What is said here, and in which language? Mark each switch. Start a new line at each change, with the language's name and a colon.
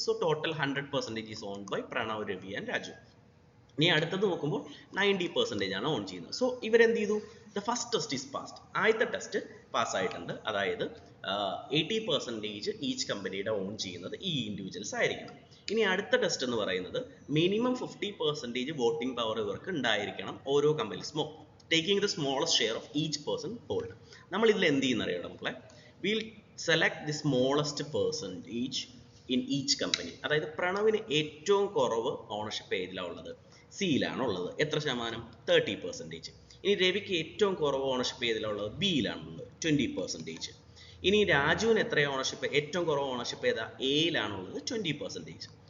English: So total 100% is owned by Pranav, Ravi and Raju.
Malayalam: ഇനി അടുത്തത് നോക്കുമ്പോൾ 90% ആണ് ഓൺ ചെയ്യുന്നത്. സോ ഇവരെന്ത് ചെയ്തു?
English: The first test is passed.
Malayalam: ആദ്യത്തെ ടെസ്റ്റ് പാസ്സായിട്ടുണ്ട്. അതായത് 80% ഈച്ച് കമ്പനിയുടെ ഓൺ ചെയ്യുന്നത് ഈ ഇൻഡിവിജ്വൽസ് ആയിരിക്കണം. ഇനി അടുത്ത ടെസ്റ്റ് എന്ന് പറയുന്നത് മിനിമം 50% വോട്ടിംഗ് പവർ ഇവർക്ക് ഉണ്ടായിരിക്കണം ഓരോ company,
English: Taking the smallest share of each person hold.
Malayalam: നമ്മൾ ഇതിൽ എന്ത് ചെയ്യുന്ന അറിയണം മക്കളെ?
English: We'll select the smallest percentage in each company.
Malayalam: അതായത് പ്രണവിന് ഏറ്റവും കുറവ് ഓണർഷിപ്പ് ഏതിലാണ് ഉള്ളത്? സിയിലാണ് ഉള്ളത്. എത്ര ശതമാനം? 30%. ഇനി രവിക്ക് ഏറ്റവും കുറവ് ഓണർഷിപ്പ് ഏതിലാണ് ഉള്ളത്? ബിയിലാണുള്ളത്, 20%. ഇനി രാജുവിന് എത്ര ഓണർഷിപ്പ്? ഏറ്റവും കുറവ് ഓണർഷിപ്പ് ഏതാ? എയിലാണുള്ളത്, 20%.